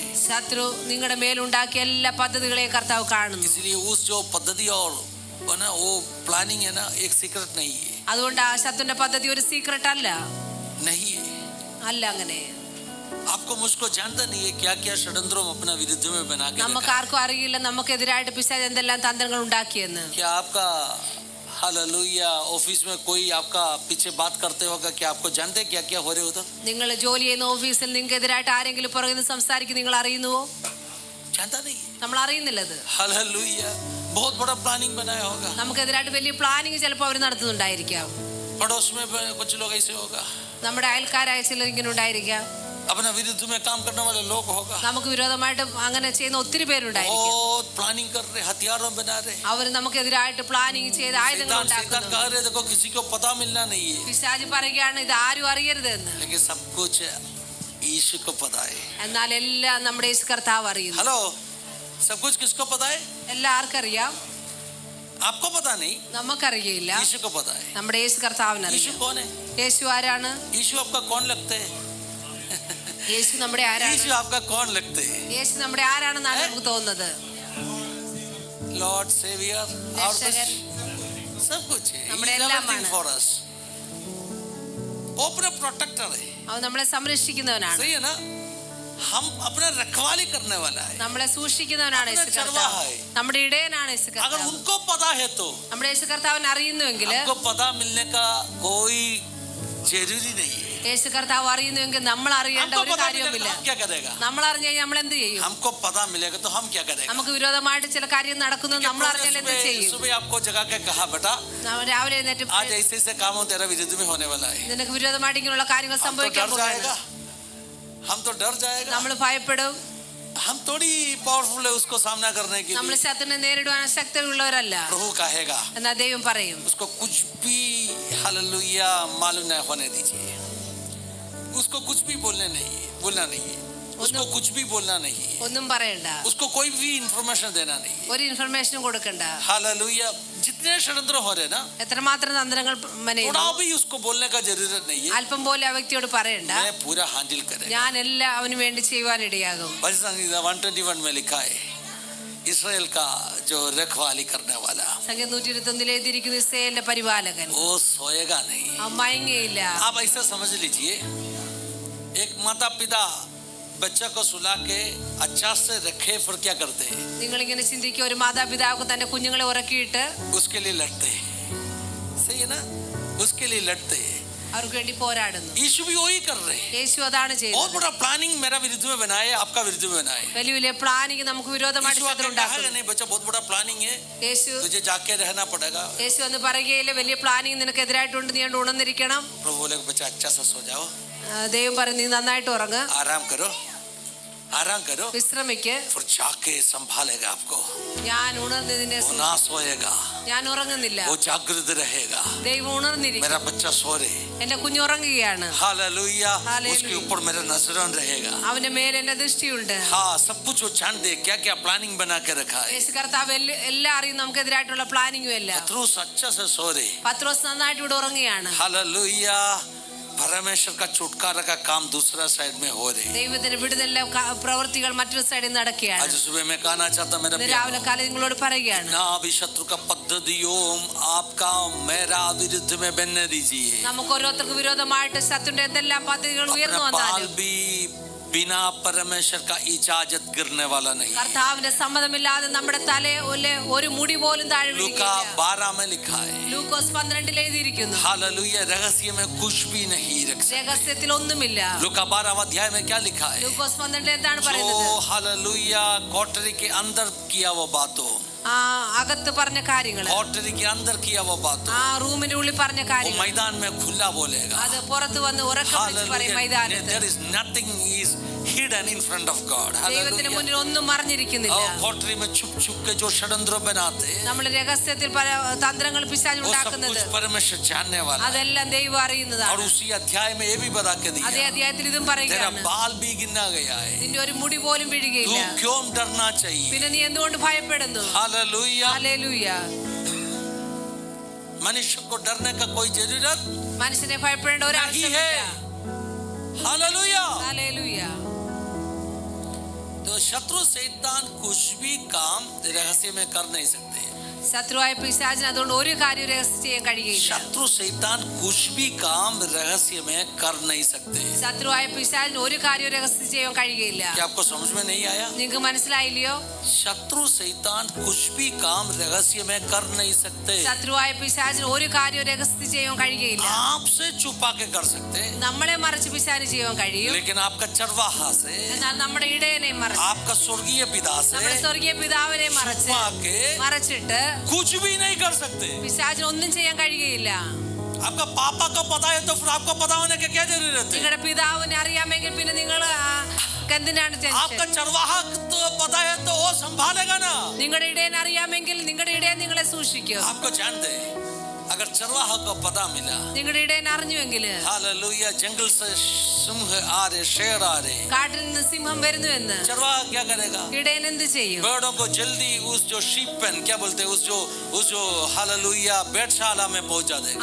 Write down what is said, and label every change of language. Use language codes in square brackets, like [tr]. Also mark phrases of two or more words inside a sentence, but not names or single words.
[ml] ശത്രു നിങ്ങളുടെ മേലുണ്ടാക്കിയ എല്ലാ പദ്ധതികളെയും കർത്താവ് കാണുന്നു. [hi] इसलिए उस जो पद्धति और ना वो प्लानिंग है ना, एक सीक्रेट नहीं है. [ml] അതുകൊണ്ട് ആ ശത്രുവിന്റെ പദ്ധതി ഒരു സീക്രട്ട് അല്ല. [hi] नहीं है. [ml] അല്ല അങ്ങനെ. [hi] आपको मुझको जानता नहीं है क्या क्या षड्यंत्रों अपना विरुद्ध में बना के [ml] നമുക്ക് ആർക്കും അറിയില്ല നമുക്കെതിരായിട്ട് പിശാച് എന്തെല്ലാം തന്ത്രങ്ങൾ ഉണ്ടാക്കിയെന്ന്. [hi] क्या आपका हालेलुया ऑफिस में कोई आपका पीछे बात करते होगा, क्या आपको जानते हैं क्या क्या हो रहे उधर? [ml] നിങ്ങൾ ജോലി ചെയ്യുന്ന ഓഫീസിൽ നിങ്ങൾക്കെതിരായിട്ട് ആരെങ്കിലും പുറകിൽ നിന്ന് സംസാരിക്കും, നിങ്ങൾ അറിയുന്നുവോ? [hi] जानता नहीं. [ml] നമ്മൾ അറിയുന്നില്ലത്. [hi] हालेलुया. बहुत बड़ा प्लानिंग बनाया होगा. [ml] നമുക്കെതിരായിട്ട് വലിയ പ്ലാനിങ് ചിലപ്പോൾ അവർ നടത്തുന്നുണ്ടായിരിക്കാം. [hi] पड़ोस में कुछ लोग ऐसे होगा. [ml] നമ്മുടെ അയൽക്കാരായ ചിലർ ഇങ്ങനെ ഉണ്ടായിരിക്കാം. [hi] अपना विरुद्ध में काम करने वाले लोग होगा. [ml] നമുക്ക് വിരോധമായിട്ട് അങ്ങനെ ചെയ്യുന്ന ഒത്തിരി പേരുണ്ടായിരിക്കും. [hi] बहुत प्लानिंग कर रहे, हथियारों बना रहे. [ml] അവർ നമുക്കെതിരായിട്ട് പ്ലാനിങ് ചെയ്ത് ആയുധങ്ങൾ [hi] शैतान [ml] ഉണ്ടാക്കുന്നു. [hi] कह रहे देखो किसी को पता मिलना नहीं है, [ml] പിശാച് പറയുകയാണ് ഇത് ആരും അറിയരുത് എന്ന്. [hi] लेकिन सब कुछ यीशु को पता है. [ml] എന്നാൽ എല്ലാം നമ്മുടെ യേശു കർത്താവ് അറിയുന്നു. [hi] हेलो, सब कुछ किसको पता है? [ml] എല്ലാവർക്കും അറിയാം. [hi] आपको पता नहीं, [ml] നമുക്കറിയില്ല. [hi] यीशु को पता है. [ml] നമ്മുടെ യേശു കർത്താവിന് [hi] यीशु [ml] അറിയാം. [hi] कौन है? [ml] യേശു ആരാണ്? [hi] यीशु आपका कौन लगते हैं? [ml] യേശു നമ്മുടെ ആരാണ്? [hi] यीशु आपका कौन लगते हैं? [ml] യേശു നമ്മുടെ ആരാണെന്നാണ് നമുക്ക് തോന്നുന്നത്. [en] Lord Saviour और [ml] രക്ഷകൻ, [hi] सब कुछ है. [ml] നമ്മുടെ [en] He is [ml] എല്ലാമാണ്. [en] everything for us. [hi] वो अपना प्रोटेक्टर है. [ml] അവൻ നമ്മളെ സംരക്ഷിക്കുന്നവനാണ്. [hi] सही है ना? हम अपना रखवाली करने वाला है. [ml] നമ്മളെ സൂക്ഷിക്കുന്നവനാണ് യേശു കർത്താവ്. നമ്മുടെ ഇടയനാണ് യേശു [hi] अगर [ml] കർത്താവ്. [hi] उनको पता है तो [ml] നമ്മുടെ യേശു കർത്താവിനെ അറിയുന്നുവെങ്കിൽ [hi] हमको पता मिलने का कोई जरूरी नहीं है. [ml] യേശു കർത്താവ് അറിയുന്നുവെങ്കിൽ നമ്മൾ അറിയേണ്ട [hi] हमको [ml] ഒരു [hi] पता [ml] കാര്യവുമില്ല. [hi] मिलेगा तो हम क्या करेगा? [ml] നമ്മൾ അറിഞ്ഞു കഴിഞ്ഞാൽ നമ്മൾ എന്ത് ചെയ്യും? [hi] हमको पता मिलेगा तो हम क्या करेगा? [ml] നമുക്ക് വിരോധമായിട്ട് ചില കാര്യം നടക്കുന്നത് നമ്മൾ അറിഞ്ഞാൽ എന്ത് ചെയ്യും? [hi] सुबह आपको जगा के कहा बेटा [ml] നമ്മൾ രാവിലെ എഴുന്നേറ്റ് [hi] आज ऐसे ऐसे कामों तेरा विरुद्ध में होने वाला है. [ml] നിനക്ക് വിരോധമായിട്ട് ഇങ്ങനെയുള്ള കാര്യങ്ങൾ [hi] हम तो [ml] സംഭവിക്കാൻ [hi] डर [ml] പോകുന്നു. [hi] जाएगा. हम तो डर जाएगा. [ml] നമ്മൾ ഭയപ്പെടും. [hi] हम थोड़ी पावरफुल है उसको सामना करने के [ml] നമ്മൾ [hi] लिए. [ml] ശത്രുവിനെ നേരിടുവാൻ ശക്തിയുള്ളവരല്ല. [hi] प्रभु कहेगा [ml] എന്നാൽ ദൈവം പറയും [hi] उसको कुछ भी हालेलुया मालूम नहीं होने दीजिए. उसको कुछ भी बोलना नहीं है. उसको कुछ भी बोलना नहीं है. [ml] ഒന്നും പറയണ്ട, [hi] उसको कोई भी इंफॉर्मेशन देना नहीं है. [ml] ഒരു ഇൻഫർമേഷനും കൊടുക്കണ്ട. [hi] हालेलुया. जितने षड्यंत्र हो रहे ना, [ml] എത്രമാത്രം തന്ത്രങ്ങൾ [hi] थोड़ा भी उसको बोलने का जरूरत नहीं है, [ml] അല്പം പോലെ ആ വ്യക്തിയോട് പറയണ്ട, [hi] मैं पूरा हैंडल करें। [ml] ഞാൻ എല്ലാം അവന് വേണ്ടി ചെയ്യുവാൻ ഇടയാകും. [hi] भजन संहिता 121 में लिखा है, इस्राएल का जो रखवाली करने वाला, [ml] സംഗീതം 121 എഴുതിയിരിക്കുന്നു, ഇസ്രായേലിന്റെ പരിപാലകൻ, [hi] वो सोएगा नहीं। [ml] അവൻ മയങ്ങയില്ല. [hi] आप ऐसा समझ लीजिए, एक माता पिता बच्चा को सुला के अच्छा से रखे, फिर क्या करते हैं? [ml] നിങ്ങൾ ഇങ്ങനെ ചിന്തിക്കുക, ഒരു മാതാപിതാവ് തന്റെ കുഞ്ഞുങ്ങളെ ഉറക്കിയിട്ട് [hi] उसके लिए लड़ते हैं, सही है ना? उसके लिए लड़ते हैं। [ml] അവർക്ക് വേണ്ടി പോരാടുന്നു. [hi] यीशु भी वही कर रहे हैं। [ml] യേശു അതാണ് [hi] बहुत [ml] ചെയ്യുന്നത്. [hi] बड़ा प्लानिंग मेरा विरुद्ध में बनाए, आपका विरुद्ध में बनाए। [ml] വലിയ വലിയ പ്ലാനിങ് നമുക്ക് വിരോധമായിട്ട് [hi] यीशु आके [ml] ശത്രു [hi] कहा [ml] ഉണ്ടാക്കുന്നു. [hi] नहीं, बच्चा बहुत बड़ा प्लानिंग है, [ml] യേശു [hi] तुझे जाके रहना पड़ेगा। [ml] യേശു എന്ന് പറയുകയില്ല, വലിയ പ്ലാനിങ് നിനക്ക് എതിരായിട്ടുണ്ട്, നീ കൊണ്ട് ഉണർന്നിരിക്കണം. [hi] प्रभु बोले बच्चा अच्छा से सो जाओ, [ml] ദൈവം പറഞ്ഞു, നീ നന്നായിട്ട് ഉറങ്ങ്, [hi] आराम करो, आराम करो, [ml] വിശ്രമിക്ക്, [hi] फिर जाके संभालेगा आपको। [ml] ഞാൻ ഉണർന്നതിനെ [hi] वो ना सोएगा, [ml] ഞാൻ ഉറങ്ങുന്നില്ല, [hi] वो जागृत रहेगा। [ml] ദൈവം ഉണർന്നിരിക്കും. [hi] मेरा बच्चा सो रहे, [ml] എന്റെ കുഞ്ഞു ഉറങ്ങുകയാണ്. [hi] हालेलुया। हालेलुया। उसके ऊपर मेरा नजरन रहेगा। [ml] അവന്റെ മേൽ എന്റെ ദൃഷ്ടിയുണ്ട്. [hi] हाँ, सब कुछ वो जान दे, क्या क्या प्लानिंग बना के रखा है। [ml] യേശു കർത്താവ് എല്ലാം അറിയും, നമുക്കെതിരായിട്ടുള്ള പ്ലാനിങ്ങും എല്ലാം. [hi] पतरस अच्छा से सो रहे, [ml] പത്രോസ് നന്നായിട്ട് ഇവിടെ ഉറങ്ങുകയാണ്. [hi] हालेलुया। परमेश्वर का छुटकारा का काम दूसरा साइड में हो रहे। [ml] ദൈവത്തിന്റെ വിടുതല പ്രവൃത്തികൾ മറ്റൊരു സൈഡിൽ നടക്കുകയാണ്. [hi] आज सुबह मैं कहना चाहता, मेरा [ml] ഇന്ന് രാവിലെ കാലം നിങ്ങളോട് പറയുകയാണ്, [hi] ना अभी शत्रु का पद्धतियों आपका मेरा विरुद्ध में बनने दीजिए। [ml] നമുക്ക് ഓരോരുത്തർക്ക് വിരോധമായിട്ട് ശത്രുവിന്റെ എന്തെല്ലാം പദ്ധതികൾ ഉയർന്നു [hi] अपना बाल [ml] വന്നാലും [hi] भी बिना परमेश्वर का इजाजत गिरने वाला नहीं। [ml] കർത്താവിന്റെ സമ്മതമില്ലാതെ നമ്മുടെ തലയിലെ ഒരു മുടി പോലും താഴെ [hi] लूका [ml] വീഴുകയില്ല. [hi] 12 में लिखा है, [ml] ലൂക്കോസ് 12 എഴുതിയിരിക്കുന്നു, [hi] हालेलुया, रहस्य में कुछ भी नहीं रख सकते। [ml] രഹസ്യത്തിൽ ഒന്നുമില്ല. [hi] लूका 12 अध्याय में क्या लिखा है? [ml] ലൂക്കോസ് 12 എന്താണ് [hi] जो [ml] പറയുന്നത്? [hi] हालेलुया कोठरी के अंदर किया वो बातों, [ml] ആ അകത്ത് പറഞ്ഞ കാര്യങ്ങൾ, [hi] कोठरी के अंदर किया वो बातों, [ml] ആ റൂമിന്റെ ഉള്ളിൽ പറഞ്ഞ [hi] वो [ml] കാര്യങ്ങൾ, [hi] मैदान में खुला बोलेगा। [ml] അത് പുറത്ത് വന്ന് ഉറക്കം വിളിച്ച് പറയും മൈതാനത്ത്. [en] There is nothing is hidden in front of God. [ml] ദൈവത്തിന് മുന്നിൽ ഒന്നും മറിഞ്ഞിരിക്കുന്നില്ല. [hi] कोठरी में छुप छुप के जो षड्यंत्र बनाते, [ml] നമ്മൾ രഹസ്യത്തിൽ പല തന്ത്രങ്ങൾ പിശാച് [hi] वो सब [ml] ഉണ്ടാക്കുന്നത്, [hi] कुछ परमेश्वर जानने वाला है। [ml] അതെല്ലാം ദൈവം [hi] और [ml] അറിയുന്നതാണ്. [hi] उसी अध्याय में ये भी बता के [ml] അതേ [hi] दिया, [ml] അധ്യായത്തിൽ ഇതും [hi] तेरा [ml] പറയുകയാണ്, [hi] बाल भी गिना गया है, [ml] നിന്റെ ഒരു മുടി പോലും [hi] तू [ml] വീഴുകയില്ല. [hi] क्यों डरना चाहिए? [ml] പിന്നെ നീ എന്തുകൊണ്ട് ഭയപ്പെടുന്നു? [hi] हालेलुया। [ml] ഹല്ലേലൂയ. [hi] मनुष्य को डरने का कोई जरूरत [ml] മനുഷ്യനെ ഭയപ്പെടേണ്ട ഒരു [hi] नहीं है। [ml] ആവശ്യമില്ല. [hi] हालेलुया। [ml] ഹല്ലേലൂയ. [hi] तो शत्रु शैतान कुछ भी काम रहस्य में कर नहीं सकते। [ml] ശത്രുവായ പിശാചിന് അതുകൊണ്ട് ഒരു കാര്യം രഹസ്യം ചെയ്യാൻ കഴിയുകയില്ല. [hi] शत्रु शैतान कुछ भी काम रहस्य में कर नहीं सकते। [ml] ശത്രുവായ പിശാചിന് ഒരു കാര്യം രഹസ്യം ചെയ്യാൻ കഴിയുകയില്ല. [hi] क्या आपको समझ में नहीं आया? [ml] നിങ്ങൾക്ക് മനസ്സിലായില്ലയോ? [hi] शत्रु शैतान कुछ भी काम रहस्य में कर नहीं सकते। [ml] ശത്രുവായ പിശാചിന് ഒരു കാര്യം രഹസ്യം ചെയ്യാൻ കഴിയുകയില്ല. [hi] आपसे छुपा के कर सकते, [ml] നമ്മളെ മറച്ച് പിശാചിന് ചെയ്യാൻ കഴിയും. [hi] लेकिन आपका चरवाहा से, [ml] എന്നാൽ നമ്മുടെ ഇടയനെ മറച്ച്, [hi] आपका स्वर्गीय पिता [ml] നമ്മുടെ [hi] से [ml] സ്വർഗീയ പിതാവിനെ മറച്ച് [hi] छुपा के [ml] മറച്ചിട്ട് [hi] कुछ भी नहीं कर सकते। [ml] പിശാചിന് ഒന്നും ചെയ്യാൻ കഴിയുകയില്ല. [hi] आपका पापा को पता है तो फिर आपको पता होने की क्या जरूरत है? [ml] നിങ്ങളുടെ പിതാവിനെ അറിയാമെങ്കിൽ പിന്നെ നിങ്ങൾ എന്തിനാണ് [hi] आपका [ml] ടെൻഷൻ? [hi] चरवाहा तो पता है तो वो संभालेगा ना। [ml] നിങ്ങളുടെ ഇടയനെ അറിയാമെങ്കിൽ നിങ്ങളുടെ ഇടയൻ നിങ്ങളെ സൂക്ഷിക്കും. [hi] आपको जानते हैं, अगर चरवाहा को पता मिला, [ml] നിങ്ങളുടെ ഇടയൻ അറിഞ്ഞുവെങ്കിൽ, [hi] हालेलुया, जंगल से सिंह आ रहे, शेर आ रहे, [ml] കാട്ടിൽ നിന്ന് സിംഹം വരുന്നു എന്ന് [hi] चरवाहा क्या करेगा? [ml] ഇടയൻ എന്ത് ചെയ്യും? [hi] भेड़ों को जल्दी उस जो [en] sheep pen [hi] क्या बोलते हैं, उस जो हालेलुया बैठशाला में पहुंचा देगा।